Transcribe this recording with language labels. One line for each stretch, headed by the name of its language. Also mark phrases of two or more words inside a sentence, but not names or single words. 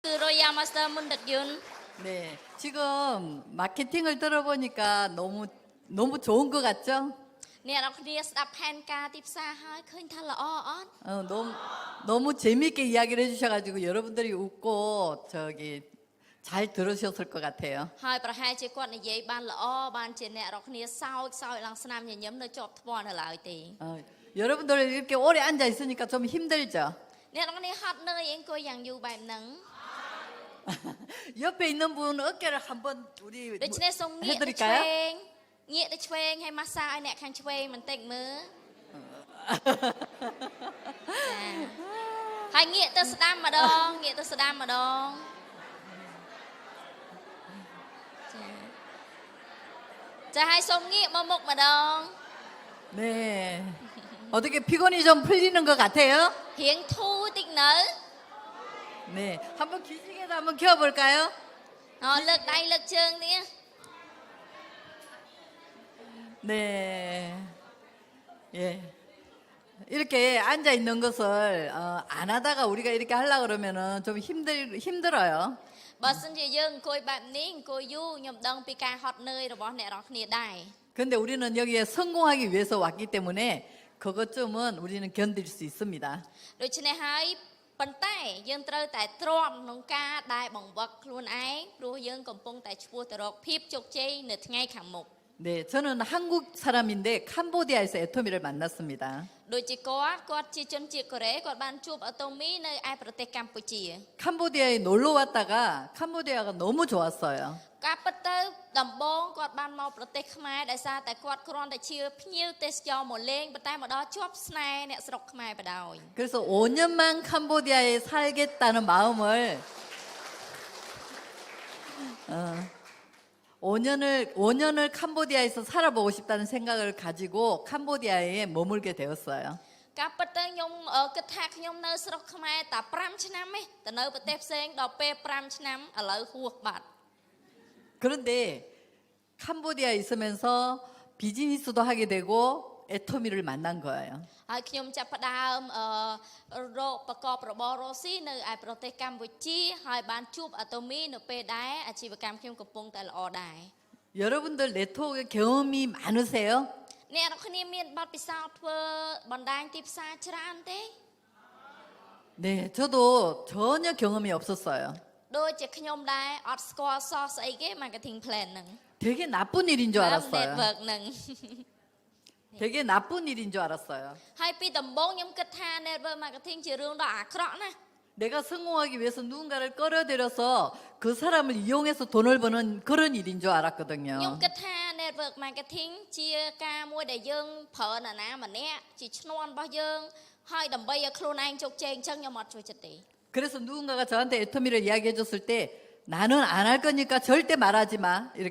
Khmer: គឺ Royal Master Mun Dak Yun.
Korean: 네, 지금 마케팅을 들어보니까 너무 좋은 것 같죠?
Khmer: អ្នកនរគ្នាស្ដាប់ផែនការទីផ្សារហើយឃើញថាល្អអត់
Korean: 너무 재미있게 이야기를 해주셔가지고 여러분들이 웃고 잘 들으셨을 것 같아요.
Khmer: ហើយប្រហែលជាគាត់និយាយបានល្អបានជាអ្នកនរគ្នាសោចឡើងស្នាមញញឹមនៅជាប់ថ្មនៅឡើយទេ
Korean: 여러분들 이렇게 오래 앉아 있으니까 좀 힘들죠?
Khmer: អ្នកនរគ្នាហត់នឿយអង្គុយយ៉ាងយូរបែបហ្នឹង
Korean: 옆에 있는 분 어깨를 한번 우리
Khmer: ដូច្នេះសូមងាកទៅឆ្វេ
Korean: 해드릴까요?
Khmer: ងងាកទៅឆ្វេងហើយម៉ាស្សាឲ្យអ្នកខាងឆ្វេងបន្តិចមើលចាហើយងាកទៅស្ដាំម្ដងងាកទៅស្ដាំម្ដងចាហើយសូមងាកមកមុខម្ដង
Korean: 네. 어떻게 피곤이 좀 풀리는 것 같아요?
Khmer: រៀងធូរតិចនៅ
Korean: 네. 한번 기지개도 한번 켜볼까요?
Khmer: លើកដៃលើកជើងនេះ
Korean: 네. 예. 이렇게 앉아 있는 것을 안 하다가 우리가 이렇게 하려고 그러면은 좀 힘들어요.
Khmer: បើសិនជាយើងអង្គុយបែបនេះអង្គុយយូរខ្ញុំដឹងពីការហត់នឿយរបស់អ្នកនរគ្នាដែរ
Korean: 근데 우리는 여기에 성공하기 위해서 왔기 때문에 그것쯤은 우리는 견딜 수 있습니다.
Khmer: ដូច្នេះហើយប៉ុន្តែយើងត្រូវតែទ្រាំក្នុងការដែលបង្វឹកខ្លួនឯងព្រោះយើងកំពុងតែឆ្ពោះទៅរកភាពជោគជ័យនៅថ្ងៃខាងមុខ
Korean: 네, 저는 한국 사람인데 캄보디아에서 애토미를 만났습니다.
Khmer: ដូចជាគាត់ជាជនជាតិកូរ៉េគាត់បានជួបអាតូមីនៅឯប្រទេសកម្ពុជា
Korean: 캄보디아에 놀러 왔다가 캄보디아가 너무 좋았어요.
Khmer: ការពិតទៅដំបូងគាត់បានមកប្រទេសខ្មែរដោយសារតែគាត់គ្រាន់តែជាភ្ញៀវទេសចរមកលេងប៉ុន្តែមកដល់ជាប់ស្នេហ៍អ្នកស្រុកខ្មែរបដ ாய்
Korean: 그래서 5년만 캄보디아에 살겠다는 마음을 5년을 캄보디아에서 살아보고 싶다는 생각을 가지고 캄보디아에 머물게 되었어요.
Khmer: ការពិតទៅខ្ញុំគិតថាខ្ញុំនៅស្រុកខ្មែរតែ5ឆ្នាំទេទៅនៅប្រទេសផ្សេងដល់ពេល5ឆ្នាំឥឡូវហួសបាត់
Korean: 그런데 캄보디아에 있으면서 비즈니스도 하게 되고 애토미를 만난 거예요.
Khmer: ហើយខ្ញុំចាប់ផ្ដើមរកប្រកបរបររកស៊ីនៅឯប្រទេសកម្ពុជាហើយបានជួបអាតូមីនៅពេលដែរអាជីវកម្មខ្ញុំកំពុងតែល្អដែរ
Korean: 여러분들 네트워크 경험이 많으세요?
Khmer: អ្នកនរគ្នាមានបទពិសោធន៍ធ្វើបណ្ដាញទីផ្សារច្រើនទេ
Korean: 네, 저도 전혀 경험이 없었어요.
Khmer: ដូចជាខ្ញុំដែរអត់ស្គាល់សោះស្អីគេ
English: marketing plan
Khmer: ហ្នឹង
Korean: 되게 나쁜 일인 줄 알았어요.
Khmer: network ហ្នឹង
Korean: 되게 나쁜 일인 줄 알았어요.
Khmer: ហើយពីដំបូងខ្ញុំគិតថា
English: network marketing
Khmer: ជារឿងដ៏អាក្រក់ណាស់
Korean: 내가 성공하기 위해서 누군가를 끌어들여서 그 사람을 이용해서 돈을 버는 그런 일인 줄
Khmer: ខ្ញុំ
Korean: 알았거든요.
Khmer: គិតថា
English: network marketing
Khmer: ជាការមួយដែលយើងប្រើនរណាម្នាក់ជាឈ្នាន់របស់យើងហើយដើម្បីឲ្យខ្លួនឯងជោគជ័យអញ្ចឹងខ្ញុំអត់ចូលចិត្តទេ
Korean: 그래서 누군가가 저한테 애터미를 이야기해 줬을 때 나는 안 할 거니까 절대 말하지 마 이렇게